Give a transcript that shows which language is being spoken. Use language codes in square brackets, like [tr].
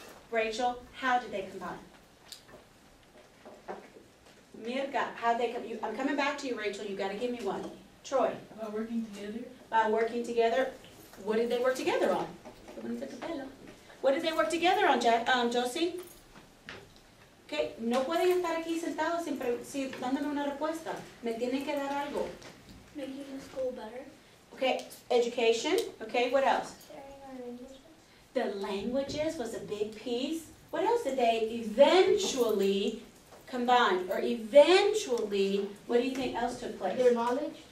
[en] Rachel, how did they combine? Mirka, how did they come? I'm coming back to you, Rachel. You got to give me one. Troy. About working together? By working together. What did they work together on? What did they work together on, Josie? [es] Okay, no pueden estar aquí sentados sin dándome una respuesta. Me tienen que dar algo. [en] Making the school better. Okay, education. Okay, what else? Sharing our languages. The languages was a big piece. What else did they eventually combine? Or eventually, what do you think else took place? Their knowledge?